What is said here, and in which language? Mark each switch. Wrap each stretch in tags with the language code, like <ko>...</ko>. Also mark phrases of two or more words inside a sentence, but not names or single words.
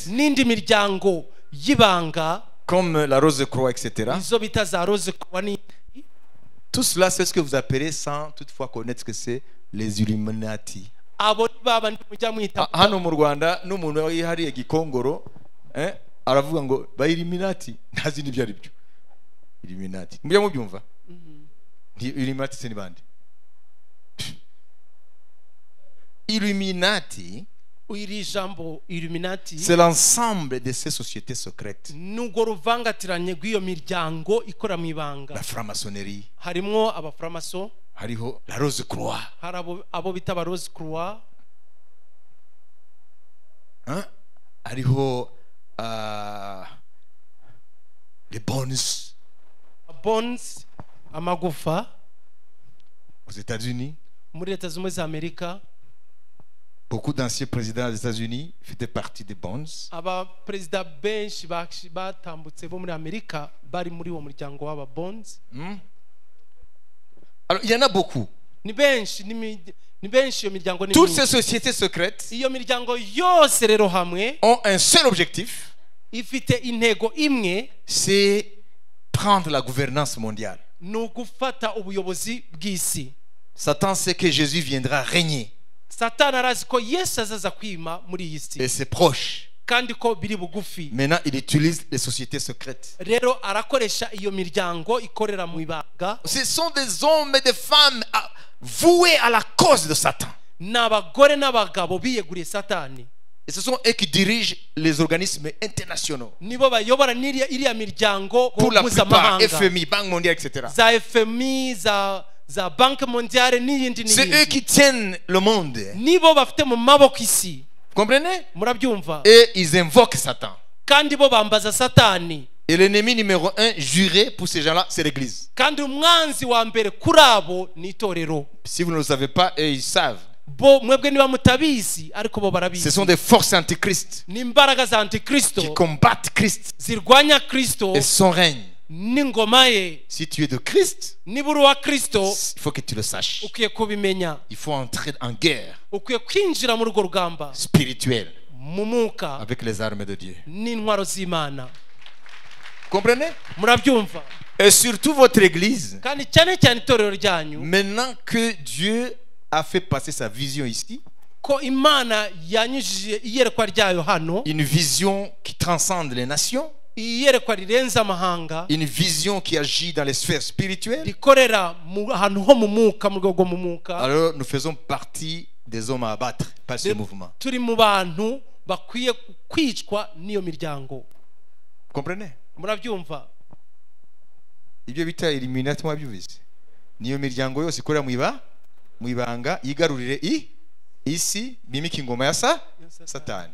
<rw>n'indi miryango y'ibanga</rw> <fr>comme la Rose-Croix, etc.</fr> <rw>izo bita za Rose Croix ni</rw> <fr>Tout cela, c'est ce que vous appelez sans toutefois connaître ce que c'est les Illuminati.</fr> <rw>abo baba ndimujya mwita Hano mu Rwanda n'umuntu wihariye Gikongoro aravuga ngo ba Illuminati ntazi n'ibyo ari byo. Illuminati mujya mubyumva? Illuminati c'est ni bande? Illuminati, iri jambo Illuminati</rw> <fr>c'est l'ensemble de ces sociétés secrètes.</fr> <rw>nugo ruvangatiranye rw'iyo miryango ikora mu ibanga.</rw> <fr>La franc-maçonnerie,</fr> <rw>Harimo abaframaso, hariho la Rose-Croix, hari abo bita ba Rose Croix, hariho les Bones Bones, amagufa</rw> <fr>aux États-Unis.</fr> <rw>muri Leta Zunze Ubumwe za Amerika.</rw> <fr>Beaucoup d'anciens présidents des États-Unis faisaient partie des Bonds.</fr> <rw>Aba perezida benshi batambutse bo muri Amerika bari muri uwo muryango w'aba Bonds.</rw> <fr>Alors il y en a beaucoup.</fr> <rw>Ni benshi iyo miryango ni</rw> <fr>Toutes ces sociétés secrètes</fr> <rw>iyo miryango yose rero hamwe</rw> <fr>ont un seul objectif,</fr> <rw>ifite intego imwe,</rw> <fr>c'est prendre la gouvernance mondiale.</fr> <rw>ni ugufata ubuyobozi bw'isi.</rw> <fr>Satan sait que Jésus viendra régner</fr> <rw>Satani arazi ko Yesu azaza kwima muri iyi si.</rw> <fr>et c'est proche.</fr> <rw>kandi ko biri bugufi.</rw> <fr>Maintenant, il utilise les sociétés secrètes.</fr> <rw>Rero arakoresha iyo miryango ikorera mu ibanga.</rw> <fr>Ce sont des hommes et des femmes voués à la cause de Satan.</fr> <rw>N'abagore n'abagabo biyeguriye Satani.</rw> <fr>Et ce sont eux qui dirigent les organismes internationaux.</fr> <rw>Nibo bayobora iriya miryango</rw> <fr>Pour la plupart,</fr> <rw>mpuzamahanga.</rw> <fr>FMI, Banque mondiale, etc.</fr> <rw>Za FMI, za Banque mondiale n'iyindi</rw> <fr>C'est eux</fr> <rw>n'iyindi.</rw> <fr>qui tiennent le monde.</fr> <rw>Nibo bafite mu maboko isi.</rw> <fr>Comprenez?</fr> <rw>Murabyumva?</rw> <fr>Et ils invoquent Satan.</fr> <rw>Kandi bo bambaza Satani.</rw> <fr>Et l'ennemi numéro 1 juré pour ces gens-là, c'est l'église.</fr> <rw>Kandi umwanzi wa mbere kuri abo ni itorero.</rw> <fr>Si vous ne le savez pas, eux, ils savent.</fr> <rw>Bo mwebwe niba mutabizi ariko bo</rw> <fr>Ce</fr> <rw>barabizi.</rw> <fr>sont des forces antichrist</fr> <rw>Ni imbaraga za antikristo</rw> <fr>qui combattent Christ</fr> <rw>zirwanya Kristo</rw> <fr>et son règne.</fr> <rw>n'ingoma ye.</rw> <fr>Si tu es de Christ,</fr> <rw>Niba uri uwa Kristo</rw> <fr>il faut que tu le saches.</fr> <rw>ukwiye kubimenya.</rw> <fr>Il faut entrer en guerre</fr> <rw>Ukwiye kwinjira muri urwo rugamba</rw> <fr>spirituelle</fr> <rw>mu mwuka</rw> <fr>avec les armes de Dieu.</fr> <rw>n'intwaro z'Imana.</rw> <fr>Comprenez?</fr> <rw>Murabyumva?</rw> <fr>Et surtout votre église,</fr> <rw>Kandi cyane cyane itorero ryanyu</rw> <fr>maintenant que Dieu a fait passer sa vision ici,</fr> <rw>ko Imana yanyujije iyerekwa ryayo hano,</rw> <fr>une vision qui transcende les nations,</fr> <rw>iyerekwa rirenze amahanga,</rw> <fr>une vision qui agit dans les sphères spirituelles,</fr> <rw>rikorera ahantu ho mu mwuka, mu rwego mu mwuka.</rw> <fr>alors nous faisons partie des hommes à abattre par ce mouvement.</fr> <rw>Turi mu bantu bakwiye kwicwa n'iyo miryango.</rw> <fr>Comprenez?</fr> <rw>Murabyumva? Ibyo bita illuminati mwabyumvise, niyo miryango yose ikorera mu ibanga yigarurire isi bimika ingoma ya Satani.</rw>